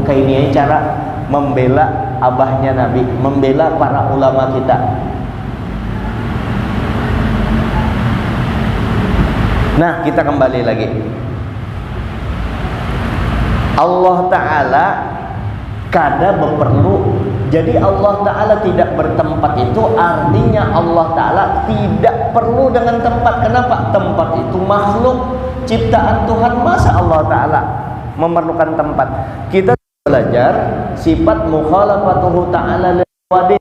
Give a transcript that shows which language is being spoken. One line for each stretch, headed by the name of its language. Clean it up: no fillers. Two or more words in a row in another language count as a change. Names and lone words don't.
Indonesian: Kayak ini cara membela abahnya Nabi, membela para ulama kita. Nah, kita kembali lagi.
Arabic: Allah Ta'ala
Indonesian: kada berperlu. Jadi
Arabic: Allah Ta'ala
Indonesian: tidak bertempat itu artinya
Arabic: Allah Ta'ala
Indonesian: tidak perlu dengan tempat. Kenapa? Tempat itu makhluk. ciptaan Tuhan, masa
Arabic: Allah Ta'ala
Indonesian: memerlukan tempat?
Arabic: Kita belajar sifat mukhalafatuhu ta'ala liwadih.